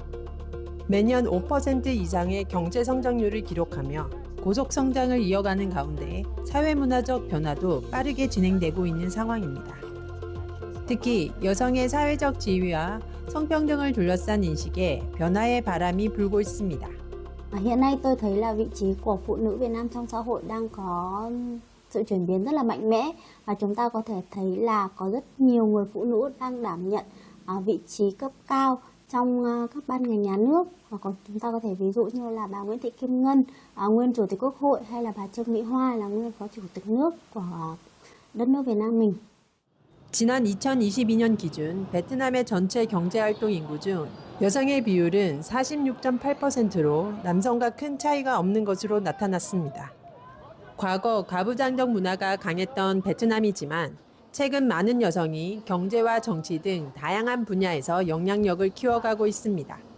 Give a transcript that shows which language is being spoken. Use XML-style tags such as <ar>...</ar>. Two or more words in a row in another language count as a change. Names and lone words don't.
<ko>매년 5% 이상의 경제 성장률을 기록하며 고속 성장을 이어가는 가운데 사회문화적 변화도 빠르게 진행되고 있는 상황입니다. 특히 여성의 사회적 지위와 성평등을 둘러싼 인식에 변화의 바람이 불고 있습니다.</ko> <vi>Hiện nay tôi thấy là vị trí của phụ nữ Việt Nam trong xã hội đang có sự chuyển biến rất là mạnh mẽ và chúng ta có thể thấy là có rất nhiều người phụ nữ đang đảm nhận vị trí cấp cao trong các ban ngành nhà nước, hoặc còn chúng ta có thể ví dụ như là bà Nguyễn Thị Kim Ngân, nguyên chủ tịch Quốc hội, hay là bà Trương Mỹ Hoa là nguyên phó chủ tịch nước của đất nước Việt Nam mình.</vi> <ko>지난 2022년 기준 베트남의 전체 경제활동 인구 중 여성의 비율은 46.8%로 남성과 큰 차이가 없는 것으로 나타났습니다. 과거 가부장적 문화가 강했던 베트남이지만 최근 많은 여성이 경제와 정치 등 다양한 분야에서 영향력을 키워가고 있습니다.</ko>